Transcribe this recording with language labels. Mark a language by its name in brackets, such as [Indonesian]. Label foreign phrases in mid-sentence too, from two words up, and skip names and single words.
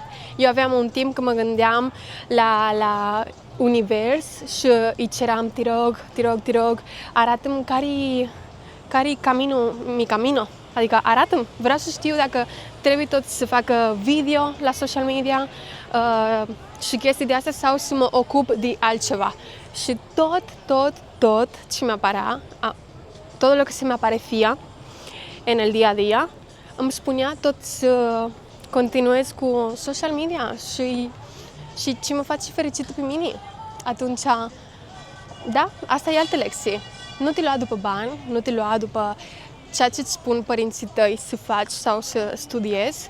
[Romanian] Eu aveam un timp când mă gândeam la univers și îi ceram: te rog, arată-mi care-i [Spanish] mi camino. [Romanian] Adică arată-mi, vreau să știu dacă trebuie tot să facă video la [English] social media [Romanian] și chestii de astea sau să mă ocup de altceva. Și tot ce mi apărea, tot [Spanish] lo que se me aparecía en el día a día, [Romanian] îmi spunea tot să continuez cu [English] social media [Romanian] și ce mă face fericită pe mine. Atunci, da, asta e altă lecție. Nu te lua după bani, nu te lua după ceea ce îți spun părinții tăi să faci sau să studiezi.